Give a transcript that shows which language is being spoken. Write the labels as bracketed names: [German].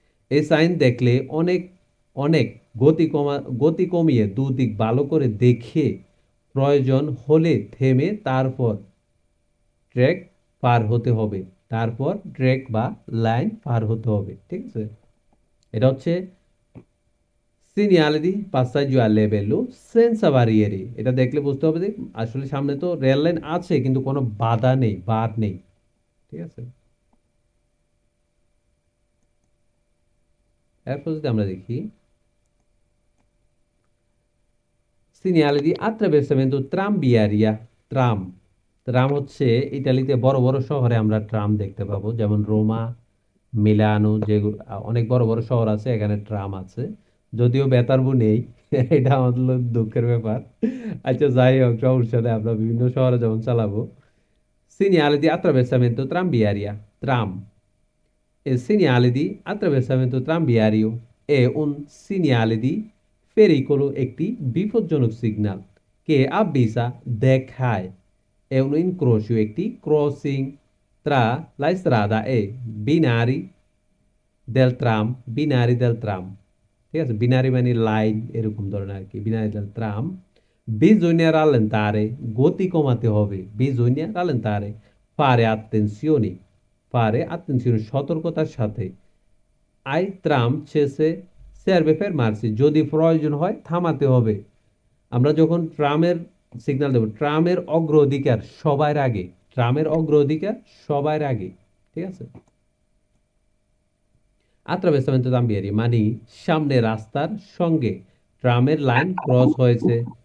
[Bangla] এই সাইন দেখলে অনেক অনেক গতি কমিয়ে দুদিক ভালো করে দেখে প্রয়োজন হলে থেমে তারপর ট্র্যাক পার হতে হবে, তারপর ট্র্যাক বা লাইন পার হতে হবে, ঠিক আছে? এটা হচ্ছে segnale di passaggio a livello senza barriere। এটা দেখলে বুঝতে হবে যে আসলে সামনে তো রেল লাইন আছে কিন্তু কোনো বাধা নেই, বার নেই, ঠিক আছে? এরপর যদি আমরা দেখি segnale di attraversamento tranviaria, tram. Tram হচ্ছে ইতালিতে বড় বড় শহরে আমরা ট্রাম দেখতে পাবো, যেমন রোমা, মিলানো, যেগুলো অনেক বড় বড় শহর আছে, এখানে ট্রাম আছে। যদিও বেতারবু নেই, এটা আমাদের দুঃখের ব্যাপার। আচ্ছা যাই হোক, সমস্যা নেই, আমরা বিভিন্ন শহরে যেমন চালাবো। [Italian] segnale di attraversamento tranviaria, tram। Il segnale di attraversamento tranviario è un segnale di pericolo, [Bangla] একটি বিপজ্জনক সিগন্যাল। [Italian] কে avvisa, দেখায়, è un incrocio, [Bangla] একটি crossing, [Italian] tra la strada e binari del tram, binari del tram, [Bangla] ঠিক আছে? বিনারি মানে লাইন, এরকম ধরনের আর কি, binary del tram। [Italian] bisogna rallentare, [Bangla] গতি কমাতে হবে, [Italian] bisogna rallentare, fare attenzione, fare attenzione, [Bangla] সতর্কতার সাথে। আই ট্রাম শেষে [Italian] serve fermarsi, [Bangla] যদি প্রয়োজন হয় থামাতে হবে। আমরা যখন ট্রামের সিগন্যাল দেব, ট্রামের অগ্রাধিকার সবার আগে, ট্রামের অগ্রাধিকার সবার আগে, ঠিক আছে? attraversamento tranviario মানে সামনে রাস্তার সঙ্গে ট্রামের লাইন ক্রস হয়েছে।